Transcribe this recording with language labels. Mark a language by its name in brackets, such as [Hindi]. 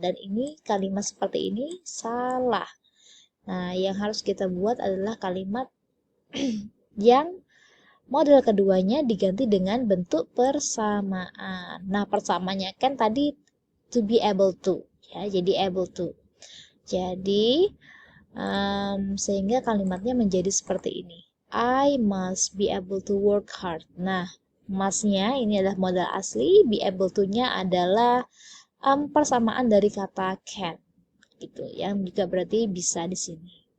[Indonesian] Dan ini kalimat seperti ini salah. Nah, yang harus kita buat adalah kalimat yang modal keduanya diganti dengan bentuk persamaan. Nah, persamaannya kan tadi to be able to, ya, jadi able to. Jadi, sehingga kalimatnya menjadi seperti ini. [English] I must be able to work hard. [Indonesian] Nah, must-nya ini adalah modal asli, be able to-nya adalah persamaan dari kata can, gitu, yang juga berarti bisa di sini.